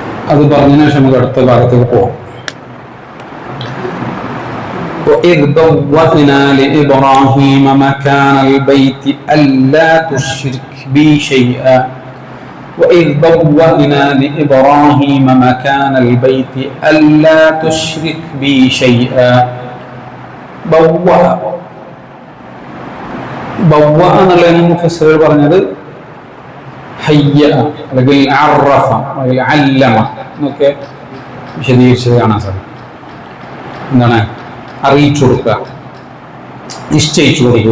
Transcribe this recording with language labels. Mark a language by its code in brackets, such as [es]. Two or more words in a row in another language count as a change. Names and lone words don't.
[ml] അത് പറഞ്ഞതിന് ശേഷം നമുക്ക് അടുത്ത ഭാഗത്തേക്ക് പോകാം. [ar] وإذ بوأنا لإبراهيم مكان البيت ألا تشرك بي شيئا وإذ بوأنا لإبراهيم مكان البيت ألا تشرك بي شيئا [ml] ബവ്വ എന്നുള്ളതിന് മുഫസ്സിറുകൾ പറഞ്ഞത് ഹയ്യ അല്ലെങ്കിൽ അറഫ അല്ലെങ്കിൽ അല്ലമ എന്നൊക്കെ വിശദീകരിച്ചത് കാണാൻ സാധിക്കും. എന്താണ്? അറിയിച്ചു കൊടുക്കുക, നിശ്ചയിച്ചു കൊടുക്കുക.